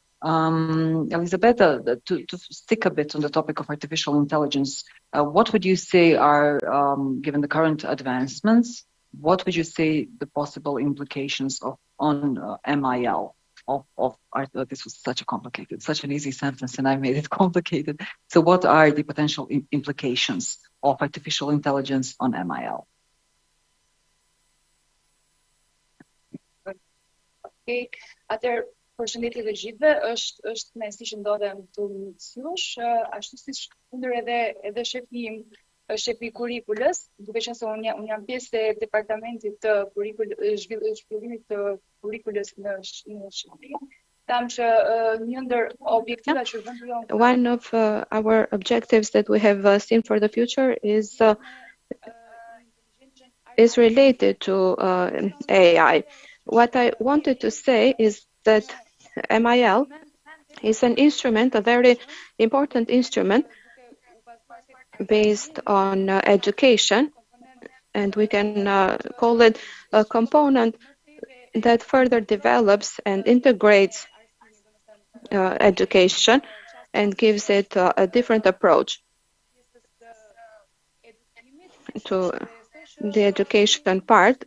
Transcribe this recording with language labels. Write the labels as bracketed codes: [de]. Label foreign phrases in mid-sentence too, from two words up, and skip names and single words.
[en] Elisabetta, to stick a bit on the topic of artificial intelligence, what would you say are, given the current advancements, what would you say the possible implications on MIL? This was such an easy sentence, and I made it complicated. So what are the potential implications of artificial intelligence on MIL? [sq] Okay, atëherë përshëndetje të gjithëve, është me si që ndodhem të mësuesh, ashtu siç kundër edhe shefi im, shefi kurrikulës, duke qenë se unë jam pjesë e departamentit të zhvillimit të kurrikulës në Shqipëri. [en] One of our objectives that we have seen for the future is related to AI. What I wanted to say is that MIL is an instrument, a very important instrument based on education, and we can call it a component that further develops and integrates education and gives it a different approach to the education part.